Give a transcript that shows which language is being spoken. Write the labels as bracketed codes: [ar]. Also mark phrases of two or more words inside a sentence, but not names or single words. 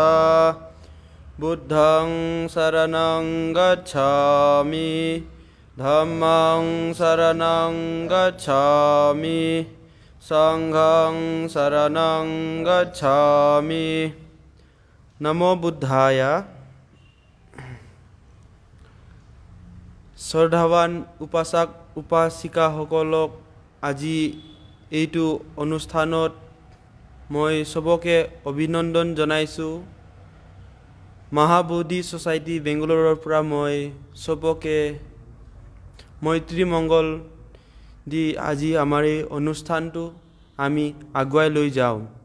[pi] बुद्धं शरणं गच्छामि, धम्मं शरणं गच्छामि, संघं शरणं गच्छामि। नमो बुद्धाय। [as] শ্ৰদ্ধাৱান উপাসক উপাসিকাসকলক আজি এইটো অনুষ্ঠানত মই সবকে অভিনন্দন জনাইছোঁ। মহাবোধি ছ'চাইটি বেংগলোৰৰ পৰা মই সবকে মৈত্ৰী মংগল দি আজি আমাৰ এই অনুষ্ঠানটো আমি আগুৱাই লৈ যাওঁ।